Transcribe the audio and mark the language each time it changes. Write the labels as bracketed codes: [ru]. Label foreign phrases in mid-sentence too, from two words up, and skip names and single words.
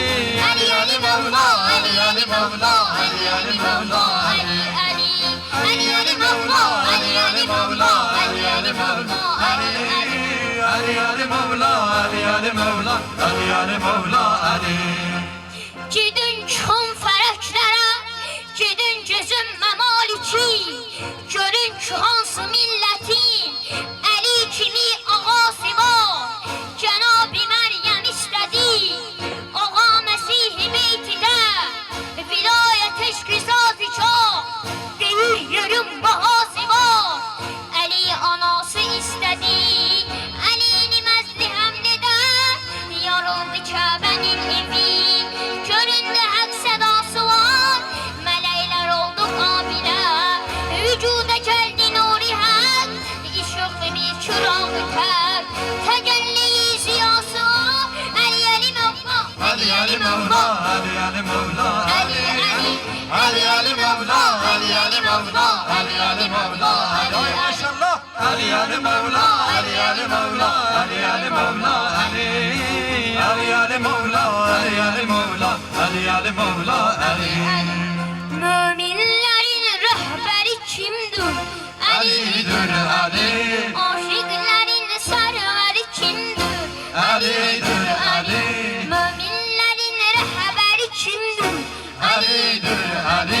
[tr] Ali Ali Mevla Ali Ali Mevla Ali Ali Mevla Ali Ali Ali Ali Mevla Ali Ali Mevla Ali Ali Mevla Ali Ali Ali Mevla Ali Ali Mevla Ali Ali Mevla Ali [az] Gidin çıxın fərəklərə, gidin gözün məmaliki, görün ki hansı millətin Əli kimi ağası var, Cənab-ı Məryəm istədi, Ağa Məsih-i Beytidə, vilayət eşq-i zat-ı-kâh, deyir yerin bahası var, Əli anası istədi, Əlini məzli həmlidə, [tr] yarıldı Kəbənin evi, göründü hak sedası var, melekler oldu kabile, vücuda geldi nuri hak, ışıklı bir çırağı ter, tecelli ziyası, Ali Ali Mevla, Ali Ali Mevla Ali Ali Mevla Ali Ali, Ali Ali Mevla Ali Ali Mevla Ali Ali Mevla Ali maşallah Ali Ali Mevla Ali Ali Mevla Ali Ali Mevla Ali Ali Ali Mevla Ali Ali Mevla Ali Ali Mevla Ali müminlerin rehberi kimdir? Ali'dir Ali Aşıkların serveri kimdir? Ali'dir Ali Müminlerin rehberi kimdir? Ali'dir Ali